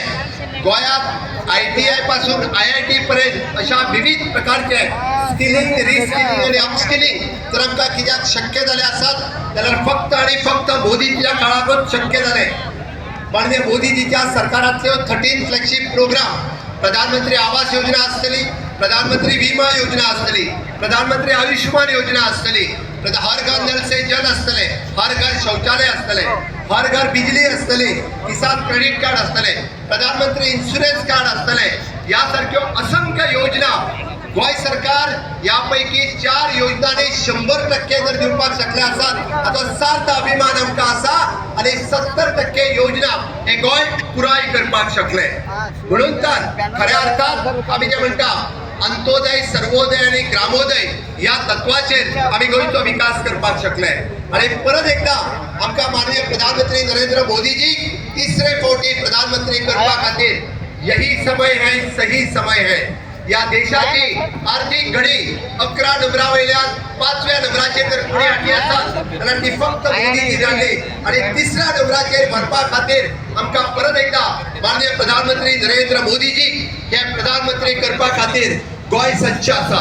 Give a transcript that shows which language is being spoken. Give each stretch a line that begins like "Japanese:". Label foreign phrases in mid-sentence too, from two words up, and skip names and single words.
Konkani: गोंयात ITI पासून IIT पर्यंत अशा विविध प्रकारचे
English: skilling, reskilling
Konkani: आणि अपस्किलिंग जर आमकां कित्याक शक्य झाले असत जाल्यार फक्त आणि फक्त मोदीच्या काळाकूच शक्य झाले. माननीय मोदीजीच्या सरकारातल्यो 13
English: flagship program,
Konkani: प्रधानमंत्री आवास योजना असतली, प्रधानमंत्री विमा योजना असतली, प्रधानमंत्री आयुष्यमान योजना असतली, हर घर नल से जल असतले, हर घर शौचालय असतले, हर घर बिजली असतली, किसान क्रेडिट कार्ड असतले, प्रधानमंत्री इन्शुरन्स कार्ड असतले, यासारख्यो असंख्य योजना गोय सरकार यापैकी 4 योजनांनी 100% जर दिवपाक शकले असत हाचो सार्थ अभिमान आमकां आसा आणि 70% योजना हे गोय पुराय करपाक शकले. म्हणून तर खऱ्या अर्थात आम्ही जे म्हणटा अंत्योदय, सर्वोदय आणि ग्रामोदय या तत्वाचेर आम्ही गोंयचो विकास करपाक शकले. आणि परत एकदा आमकां माननीय प्रधानमंत्री नरेंद्र मोदीजी तिसरे फावटी प्रधानमंत्री करपा खातीर
Hindi: यही समय है, सही समय है.
Konkani: या देशाची आर्थिक घडी 11 नंबरा वयल्यान 5व्या नंबराचेर जर फुडें हाडली आसा जाल्यार ती फक्त मोदीजी हाडली. आणि 3ऱ्या नंबराचेर व्हरपा खातीर आमकां परत एकदा माननीय प्रधानमंत्री नरेंद्र मोदीजी हे प्रधानमंत्री करपा खातीर गोंय सज्ज आसा.